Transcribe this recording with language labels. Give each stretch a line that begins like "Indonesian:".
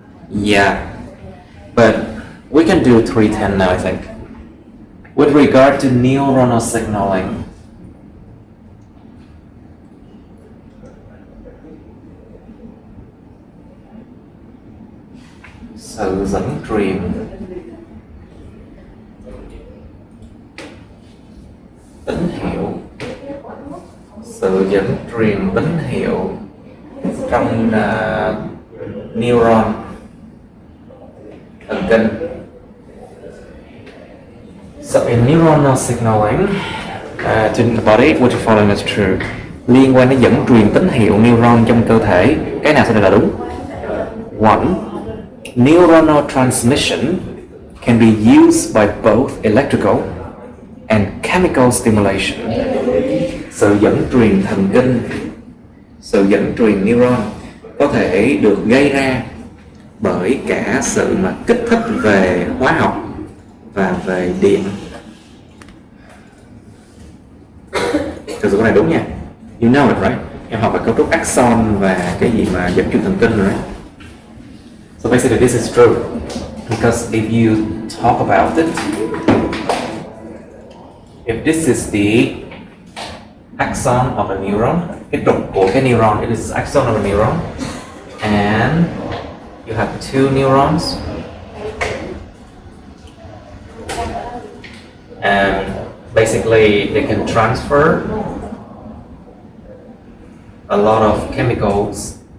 English: Yeah, but we can do 310 now, I think. With regard to neuronal signaling,
Vietnamese: sự dẫn truyền tín hiệu, sự dẫn truyền tín hiệu trong neuron thần kinh.
English: So in neuronal signaling to the body, which following is true.
Vietnamese: Liên quan đến dẫn truyền tín hiệu neuron trong cơ thể, cái nào sẽ là đúng?
English: One, neuronal transmission can be used by both electrical and chemical stimulation.
Vietnamese: Sự dẫn truyền thần kinh, sự dẫn truyền neuron có thể được gây ra bởi cả sự mà kích thích về hóa học và về điện. Thực sự cái này đúng nha.
English: You know it, right?
Vietnamese: Em học về cấu trúc axon và cái gì mà dẫn truyền thần kinh rồi đấy.
English: So basically this is true. Because if you talk about it, if this is the axon of a neuron,
Vietnamese: cái trục của cái neuron,
English: it is axon of a neuron, and you have two neurons, and basically they can transfer a lot of chemicals.